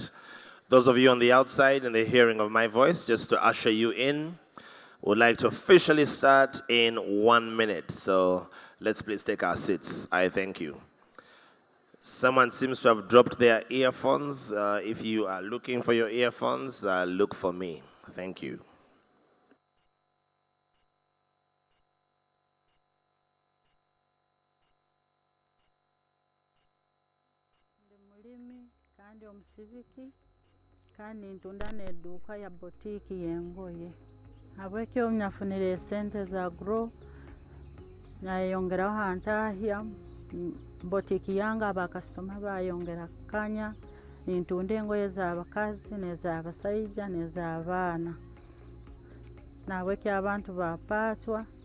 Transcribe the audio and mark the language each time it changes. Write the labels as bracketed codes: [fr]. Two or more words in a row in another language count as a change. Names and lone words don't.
[en] Those of you on the outside in the hearing of my voice, just to usher you in, would like to officially start in 1 minute. So let's please take our seats. I thank you. Someone seems to have dropped their earphones. If you are looking for your earphones, look for me. Thank you. [nyn] Kandi omusibiki kandi ntunda n'edduuka ya botiiki y'engoye habwekyo nyafunire sente za grow nayongeraho hantahya botiiki yange abakasitoma bayongera kanya nintunda engoye z'abakazi n'ez'abasajja n'ez'abaana nabwekyo abantu bapatwa